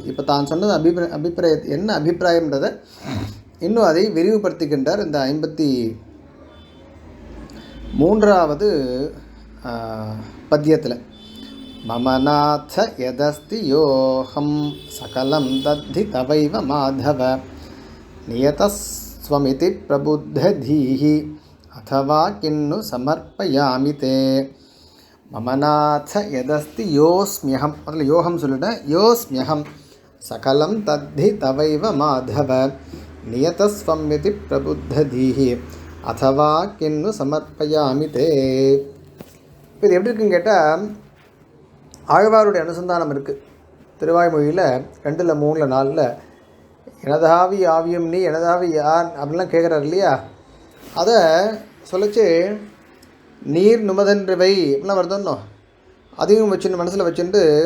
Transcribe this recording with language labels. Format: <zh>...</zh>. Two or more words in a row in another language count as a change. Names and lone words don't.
<ta>இப்போ தான் சொன்னது அபிப்பிராய என்ன அபிப்பிராயம்ன்றதை இன்னும் அதை விரிவுபடுத்துகின்றார் இந்த 53வது பத்தியத்தில்.</ta> <sa>ममनाथ यदस्ति योगं सकलं तद्धि तवैव माधव नियतस्वमिति प्रबुद्ध धीः अथवा किन्नु समर्पयामि ते मम नाथ यदस्ति योऽस्म्यहं मतलब योऽहं சொல்லிட்டேன் योऽस्म्यहं सकलं तद्धि तवैव माधव नियतस्वं इति प्रबुद्धधीः अथवा किन्नु समर्पयामि ते</sa> <ta>இது எப்படி இருக்குன்னு கேட்டால் ஆழ்வாருடைய அனுசந்தானம் இருக்குது திருவாய்மொழியில் 2, 3, 4 எனதாவி ஆவியம் நீ எனதாவி யார் அப்படின்லாம் கேட்குறாரு இல்லையா அதை சொல்லிச்சு நீர் நுமதன்றவை அப்படிலாம் வருதோன்னோ அதையும் வச்சுன்னு மனசில் வச்சுட்டு</ta>